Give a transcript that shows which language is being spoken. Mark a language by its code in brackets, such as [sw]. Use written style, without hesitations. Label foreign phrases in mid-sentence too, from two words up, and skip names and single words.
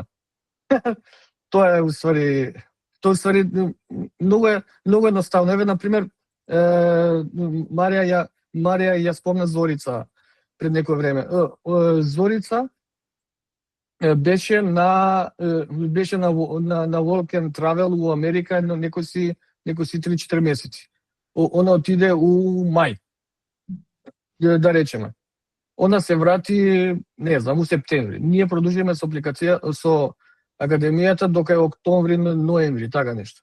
[mk] Тоа е усвари многу едноставно. Еве на пример Марија ја спомна Зорица пред некој време. Зорица беше на [en] work and travel [mk] у Америка некои 3-4 месеци. Она отиде у мај. Да речеме. Она се врати, не знам, у септември. Ние продолжиме со академијата дока е октомври, ноември, така нешто.